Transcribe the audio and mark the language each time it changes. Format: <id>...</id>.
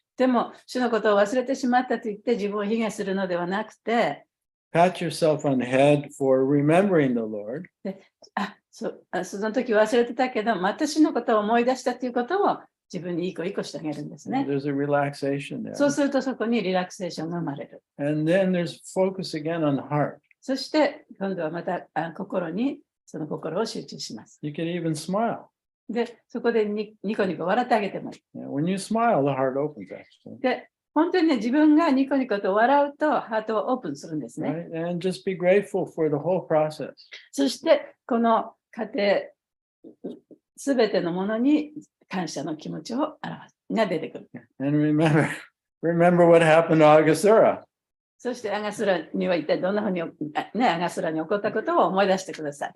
<ja>でも、主のことを忘れてしまったと言って自分を卑下するのではなくて、</ja> <en>pat yourself on the head for remembering the Lord.</en> <ja>その時忘れてたけど、私のことを思い出したということを自分にいい子してあげるんですね。</ja> <en>There's a relaxation there.</en> <ja>そうするとそこにリラクセーションが生まれる。</ja> <en>And then there's focus again on the heart.</en> <ja>そして今度はまた心にその心を集中します。</ja> <en>You can even smile.</en> <ja>で、そこでニコニコ笑ってあげてもいい。</ja> <en>When you smile, the heart opens actually.</en> <ja>で、本当にね、自分がニコニコと笑うとハートをオープンするんですね。</ja> <en>Right? And just be grateful for the whole process.</en> <ja>そしてこの過程すべてのものに感謝の気持ちをが出てくる。</ja> <en>And remember what happened to Agasura.</en> <ja>そしてアガスラには一体どんなふうに、アガスラに起こったことを思い出してください。</ja>